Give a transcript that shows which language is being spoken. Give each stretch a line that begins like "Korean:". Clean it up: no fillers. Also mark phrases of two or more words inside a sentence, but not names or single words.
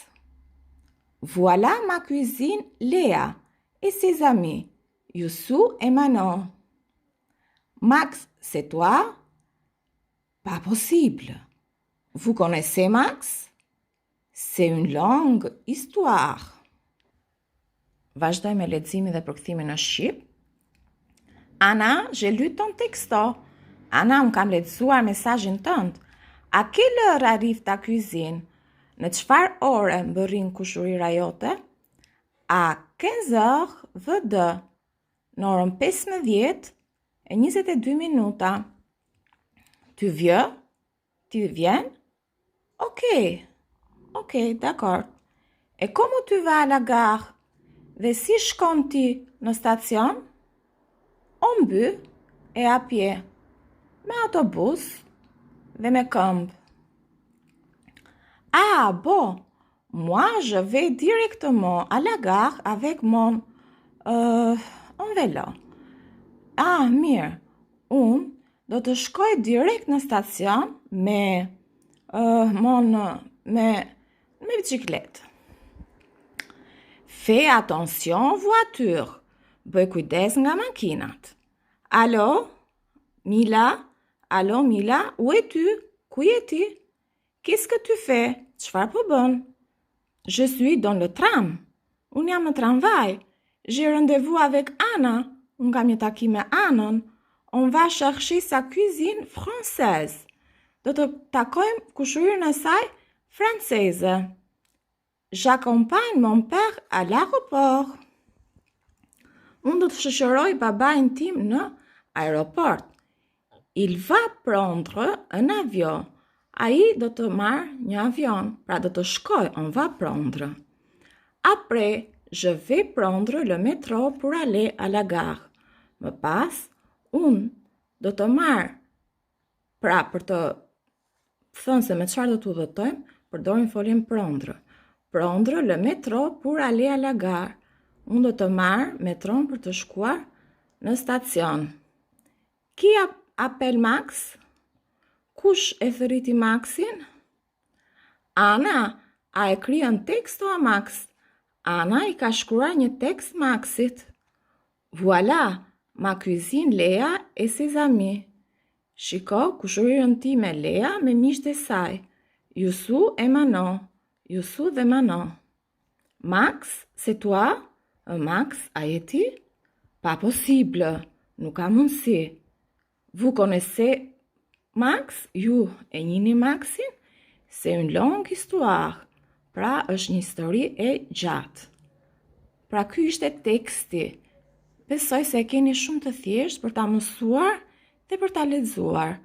French: Voilà ma cousine Léa et ses amis, Youssou et Manon. Max, c'est toi? Pas possible. Vous connaissez Max? C'est une longue histoire.
Albanian: Vazhdoj me leximin dhe përkthimin në shqip.
French: Ana, j'ai lu ton texto.
Albanian: Ana, unë kam lexuar mesazhin tënd.
French: A quelle heure arrive ta cuisine?
Albanian: Në çfarë ore mbërrin kushurira jote?
French: A 15h22.
Albanian: Në orën 15:22.
French: Tu viens? Tu viens? Ok, d'accord. Et comment tu vas à la gare?
Albanian: Dhe si shkon ti në stacion?
French: En bus et à pied.
Albanian: Me autobus dhe me këmbë.
French: Ah bon, moi je vais directement à la gare avec mon en vélo.
Albanian: Ah, mirë, unë do të shkoj direkt në stacion me bicikletë.
French: Fais attention voiture.
Albanian: Bëj kujdes nga makinat.
French: Allô, Mila? Allô, Mila? Où es-tu?
Albanian: Ku je ti?
French: Qu'est-ce que tu fais?
Albanian: Çfarë po bën?
French: Je suis dans le tram.
Albanian: Unë jam në tramvaj.
French: J'ai rendez-vous avec Anna.
Albanian: Unë kam një takim me Anën.
French: On va chercher sa cuisine française.
Albanian: Do të takojmë kushurin e saj franceze.
French: J'accompagne mon père à l'aéroport.
Albanian: Unë do të shoqëroj babain tim në aeroport.
French: Il va prendre un avion.
Albanian: Ai do të marrë një avion, pra do të shkoj,
French: on va prendre. Après, je vais prendre le métro pour aller à la gare.
Albanian: Më pas, unë do të marrë, pra për të thënë se me çfarë do të udhëtojmë, përdorim foljen prendre.
French: Prendre le métro pour aller à la gare.
Albanian: Unë do të marrë metron për të shkuar në stacion.
French: Qui appelle Max?
Albanian: Kush e thërriti Maxin?
French: Ana a écrit un texto a Max.
Albanian: Ana I ka shkruar një tekst Maxit.
French: Voilà, ma cuisine Léa et ses amis.
Albanian: Shiko, kushurirën time Léa me miqtë e saj.
French: Youssou et Manon. Youssou dhe Manon. Max, c'est toi? Max,
Albanian: a je ti?
French: Pas possible,
Albanian: nuk ka mundësi.
French: Vous connaissez Max?
Albanian: Ju e njihni Maxin?
French: C'est une longue histoire.
Albanian: Pra është një histori e gjatë. Pra ky ishte teksti. Besoj se e keni shumë të thjeshtë për ta mësuar dhe për ta lexuar.